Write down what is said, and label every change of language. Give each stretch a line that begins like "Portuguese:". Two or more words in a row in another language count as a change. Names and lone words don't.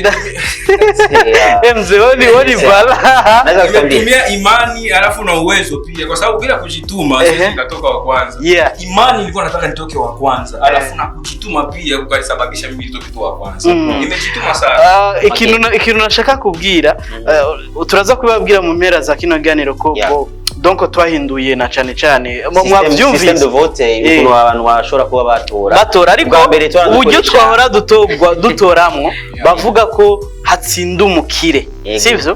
Swahili: Mzee woni bala. Nimetumia Imani alafu na Uwezo pia kwa sababu bila kujituma sisi nikatoka wa kwanza. Imani nilikuwa nataka nitoke wa kwanza alafu na kujituma pia kukalisababisha mimi nitoke tu wa kwanza. Nimejituma sana.
Rundi: Ikintu nashaka kubwira turaza kubabwira mu mpera za kino ganiro ko donc twahinduye na cyane mwavyumvise
French: system de vote
Rundi: ukuntu abantu bashora kuba batora ariko uburyo twahora dutoramwo bavuga ko hatsinda umukire sivyo